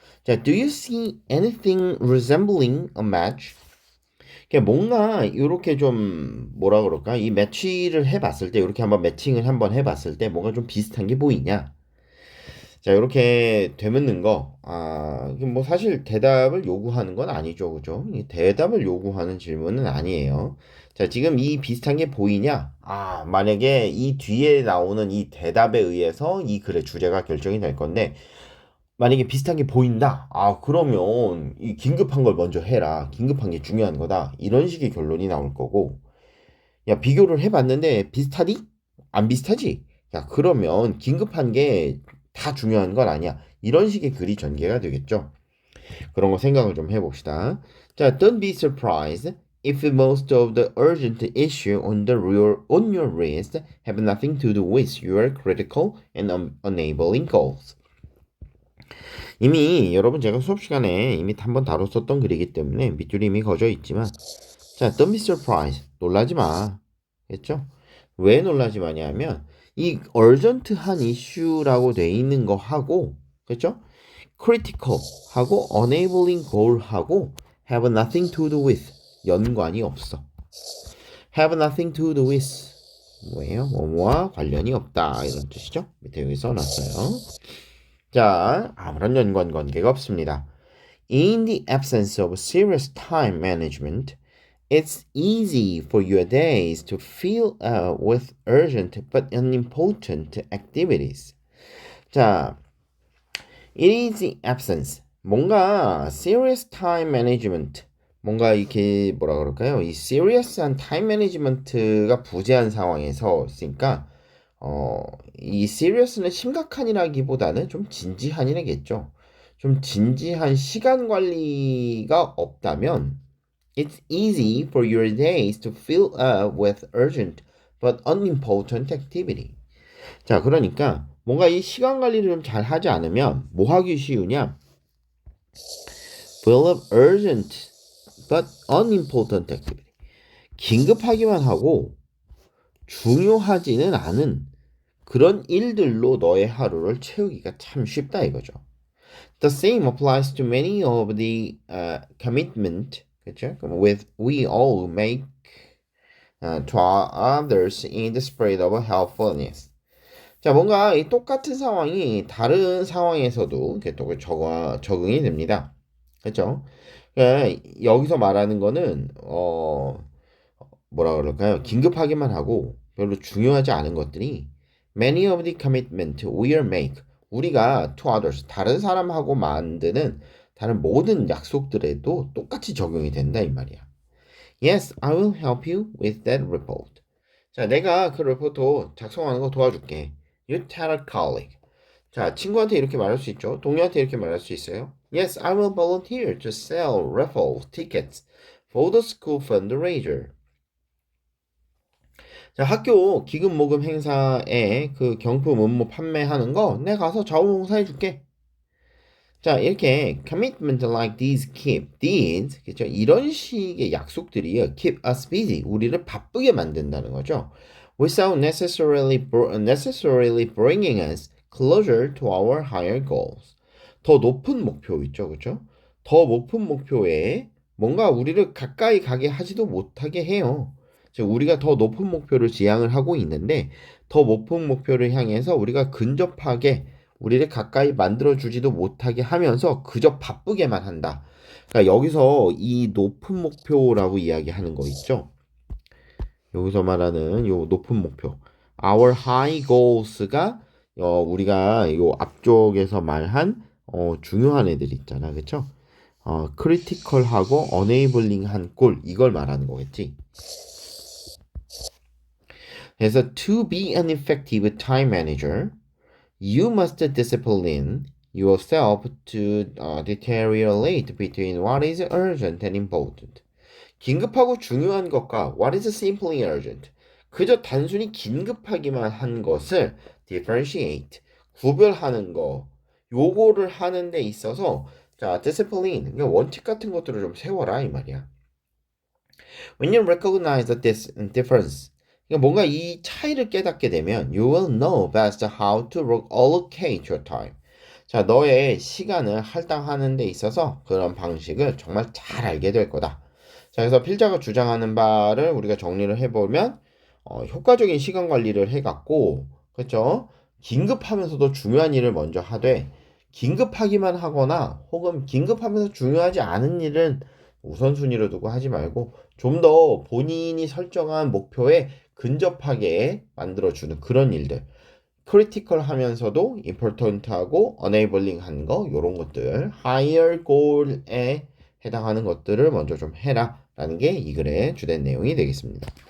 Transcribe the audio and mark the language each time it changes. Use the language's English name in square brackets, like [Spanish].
[English] 자, do you see anything resembling a match? [Korean] 뭔가 이렇게 좀 뭐라 그럴까? 이 매치를 해봤을 때 이렇게 한번 매칭을 한번 해봤을 때 뭔가 좀 비슷한 게 보이냐? 자, 이렇게 되묻는 거, 이게 뭐 사실 대답을 요구하는 건 아니죠, 그죠? 이 대답을 요구하는 질문은 아니에요. 자, 지금 이 비슷한 게 보이냐? 만약에 이 뒤에 나오는 이 대답에 의해서 이 글의 주제가 결정이 될 건데, 만약에 비슷한 게 보인다. 그러면 이 긴급한 걸 먼저 해라. 긴급한 게 중요한 거다. 이런 식의 결론이 나올 거고, 야, 비교를 해봤는데 비슷하디? 안 비슷하지? 야, 그러면 긴급한 게 다 중요한 건 아니야. 이런 식의 글이 전개가 되겠죠. 그런 거 생각을 좀 해봅시다. [English] 자, don't be surprised if most of the urgent issue on your list have nothing to do with your critical and enabling goals. [Korean] 이미 여러분 제가 수업 시간에 이미 한 번 다뤘었던 글이기 때문에 밑줄이 이미 그어져 있지만, 자, [English] don't be surprised. [Korean] 놀라지 마. 했죠? 왜 놀라지 마냐면 이 urgent한 이슈라고 돼 있는 거 하고, 그렇죠? [English] critical 하고 enabling goal 하고 have nothing to do with [Korean] 연관이 없어. [English] have nothing to do with [Korean] 뭐예요? 뭐뭐와 관련이 없다 이런 뜻이죠? 밑에 여기 써놨어요. 자, 아무런 연관 관계가 없습니다. [English] In the absence of serious time management, it's easy for your days to fill with urgent but unimportant activities. 자, it is the absence. 뭔가 serious time management. [Korean] 뭔가 이렇게 뭐라 그럴까요? 이 serious한 time management가 부재한 상황에서 있으니까 이 serious는 심각한이라기보다는 좀 진지한이라겠죠. 좀 진지한 시간 관리가 없다면 [English] it's easy for your days to fill up with urgent but unimportant activity. [Korean] 자, 그러니까 뭔가 이 시간 관리를 좀 잘 하지 않으면 뭐 하기 쉬우냐? [English] Fill up urgent but unimportant activity. [Korean] 긴급하기만 하고 중요하지는 않은 그런 일들로 너의 하루를 채우기가 참 쉽다 이거죠. [English] The same applies to many of the commitment, 그렇죠? With we all make to others in the spirit of helpfulness. [Korean] 자, 뭔가 이 똑같은 상황이 다른 상황에서도 이렇게 또 적응이 됩니다. 그렇죠? 여기서 말하는 거는 뭐라 그럴까요? 긴급하기만 하고 별로 중요하지 않은 것들이 [English] many of the commitment we make [Korean] 우리가 [English] to others [Korean] 다른 사람하고 만드는 다른 모든 약속들에도 똑같이 적용이 된다 이 말이야. [English] Yes, I will help you with that report. [Korean] 자, 내가 그 리포트 작성하는 거 도와줄게. [English] You tell a colleague. [Korean] 자, 친구한테 이렇게 말할 수 있죠. 동료한테 이렇게 말할 수 있어요. [English] Yes, I will volunteer to sell raffle tickets for the school fundraiser. [Korean] 자, 학교 기금 모금 행사에 그 경품 음모 판매하는 거 내가 가서 자원봉사해 줄게. [English] 자, 이렇게 commitment like these keep these 그죠? [Korean] 이런 식의 약속들이요. [English] keep us busy. [Korean] 우리를 바쁘게 만든다는 거죠. [English] without necessarily bringing us closer to our higher goals. [Korean] 더 높은 목표 있죠, 그렇죠? 더 높은 목표에 뭔가 우리를 가까이 가게 하지도 못하게 해요. 즉 우리가 더 높은 목표를 지향을 하고 있는데 더 높은 목표를 향해서 우리가 근접하게 우리를 가까이 만들어주지도 못하게 하면서 그저 바쁘게만 한다. 그러니까 여기서 이 높은 목표라고 이야기하는 거 있죠. 여기서 말하는 요 높은 목표. [English] Our high goals [Korean] 가 우리가 요 앞쪽에서 말한 중요한 애들 있잖아. 그쵸? 크리티컬하고 어네이블링한 골 이걸 말하는 거겠지. [English] 그래서 to be an effective time manager, you must discipline yourself to deteriorate between what is urgent and important. [Korean] 긴급하고 중요한 것과 [English] what is simply urgent. [Korean] 그저 단순히 긴급하기만 한 것을 differentiate, 구별하는 거. 요거를 하는 데 있어서 자, discipline, 그러니까 원칙 같은 것들을 좀 세워라 이 말이야. [English] When you recognize this difference, [Korean] 그러니까 뭔가 이 차이를 깨닫게 되면 [English] you will know best how to allocate your time. [Korean] 자, 너의 시간을 할당하는 데 있어서 그런 방식을 정말 잘 알게 될 거다. 자, 그래서 필자가 주장하는 바를 우리가 정리를 해보면 효과적인 시간 관리를 해갖고 그렇죠? 긴급하면서도 중요한 일을 먼저 하되 긴급하기만 하거나 혹은 긴급하면서 중요하지 않은 일은 우선순위로 두고 하지 말고 좀 더 본인이 설정한 목표에 근접하게 만들어주는 그런 일들 크리티컬 하면서도 임포턴트하고 어네이블링 한 거 요런 것들 higher goal에 해당하는 것들을 먼저 좀 해라 라는 게 이 글의 주된 내용이 되겠습니다.